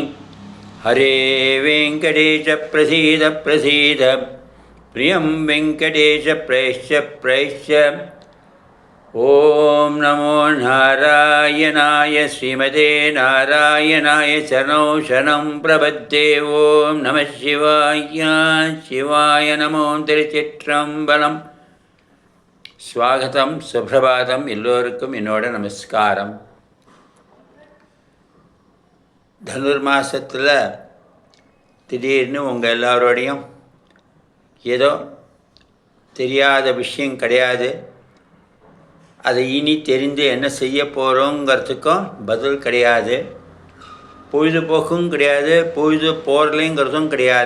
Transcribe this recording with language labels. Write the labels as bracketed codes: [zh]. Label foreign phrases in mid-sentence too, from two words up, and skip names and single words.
[sa] हरे वेङ्कटेश प्रसीद प्रसीद, प्रियं वेङ्कटेश प्रयश्च प्रयश्च। ओम नमो नारायणाय श्रीमते नारायणाय शरणौ शरणं प्रपद्ये। ओम नमः शिवाय शिवाय नमो। [ta] திருச்சிற்றம்பலம். ஸ்வாகதம், சுப்ரபாதம். எல்லோருக்கும் என்னோட நமஸ்காரம். தனுர் மாதத்தில் திடீர்னு உங்கள் எல்லாரோடையும் ஏதோ தெரியாத விஷயம் கிடையாது, அதை இனி தெரிந்து என்ன செய்ய போகிறோங்கிறதுக்கும் பதில் கிடையாது, பொழுதுபோக்கும் கிடையாது, பொழுது போகலைங்கிறதும் கிடையாது.